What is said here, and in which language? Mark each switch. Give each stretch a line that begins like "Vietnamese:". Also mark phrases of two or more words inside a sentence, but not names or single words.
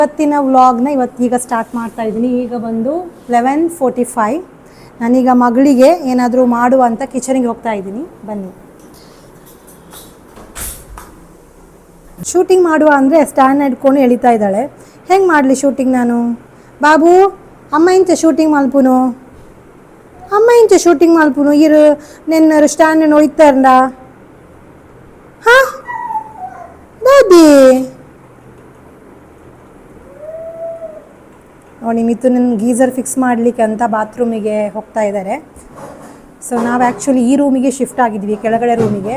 Kannada: ಇವತ್ತಿನ ವ್ಲಾಗ್ನ ಈಗ ಸ್ಟಾರ್ಟ್ ಮಾಡ್ತಾ ಇದ್ದೀನಿ. ಈಗ ಬಂದು 11:45. ನಾನೀಗ ಮಗಳಿಗೆ ಏನಾದರೂ ಮಾಡುವ ಅಂತ ಕಿಚನಿಗೆ ಹೋಗ್ತಾ ಇದ್ದೀನಿ. ಬನ್ನಿ. ಶೂಟಿಂಗ್ ಮಾಡುವ ಅಂದರೆ ಸ್ಟ್ಯಾಂಡ್ ಹಿಡ್ಕೊಂಡು ಎಳಿತಾ ಇದ್ದಾಳೆ. ಹೆಂಗೆ ಮಾಡಲಿ ಶೂಟಿಂಗ್ ನಾನು?
Tulu: ಬಾಬು ಅಮ್ಮ ಇಂಚ ಶೂಟಿಂಗ್ ಮಲ್ಪುನು, ಅಮ್ಮ ಇಂಚ ಶೂಟಿಂಗ್ ಮಲ್ಪುನು ಇರು ನಿನ್ನ ಸ್ಟ್ಯಾಂಡ್ ನೋಯ್ತಾರಂಡ.
Kannada: ಹಾಂ ದಾದಿ ನೋಡಿ, ಮಿತ್ತು ನನ್ನ ಗೀಝರ್ ಫಿಕ್ಸ್ ಮಾಡಲಿಕ್ಕೆ ಅಂತ ಬಾತ್ರೂಮಿಗೆ ಹೋಗ್ತಾ ಇದ್ದಾರೆ. ಸೊ ನಾವು ಆ್ಯಕ್ಚುಲಿ ಈ ರೂಮಿಗೆ ಶಿಫ್ಟ್ ಆಗಿದ್ವಿ, ಕೆಳಗಡೆ ರೂಮಿಗೆ.